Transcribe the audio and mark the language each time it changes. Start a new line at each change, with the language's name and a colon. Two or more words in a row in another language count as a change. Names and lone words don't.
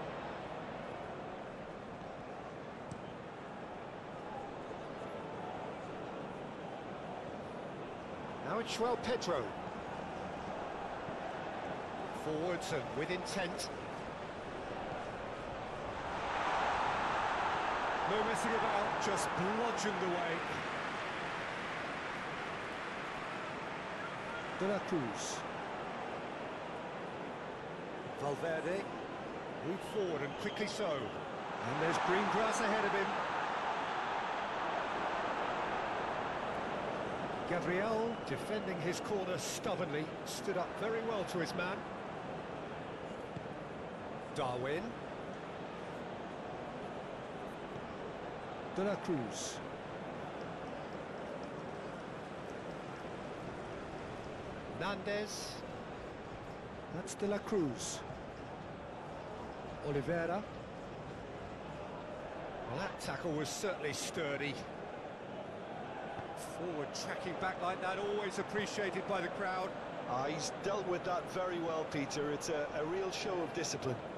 English: Now it's Pedro. Forwards and with intent. No messing about, just bludgeoned away. De la Cruz. Valverde. Move forward and quickly so. And there's green grass ahead of him. Gabriel, defending his corner stubbornly, stood up very well to his man. Darwin. De la Cruz. Nunez. That's De la Cruz. Oliveira. Well, that tackle was certainly sturdy. Forward tracking back like that, always appreciated by the crowd. He's dealt with that very well, Peter. It's a real show of discipline.